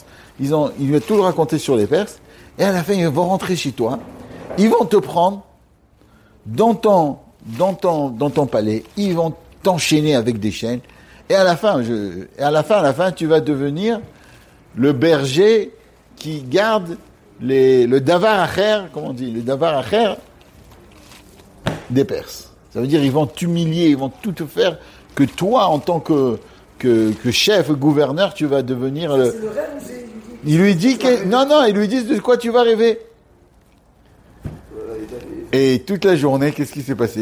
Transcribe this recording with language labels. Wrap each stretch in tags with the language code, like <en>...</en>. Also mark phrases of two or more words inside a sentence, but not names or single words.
<fr>Il va tout le raconter sur les Perses. Et à la fin, ils vont rentrer chez toi. Ils vont te prendre dans ton palais. Ils vont t'enchaîner avec des chaînes. Et à la fin, tu vas devenir le berger qui garde le</fr> <he>דבר אחר,</he> <fr>comment on dit, le</fr> <he>דבר אחר</he> <fr>des Perses. Ça veut dire, ils vont t'humilier, ils vont tout te faire, que toi, en tant que chef, gouverneur, tu vas devenir le... C'est le rêve ou c'est... Il lui dit ils lui disent de quoi tu vas rêver. Et toute la journée, qu'est-ce qui s'est passé?</fr>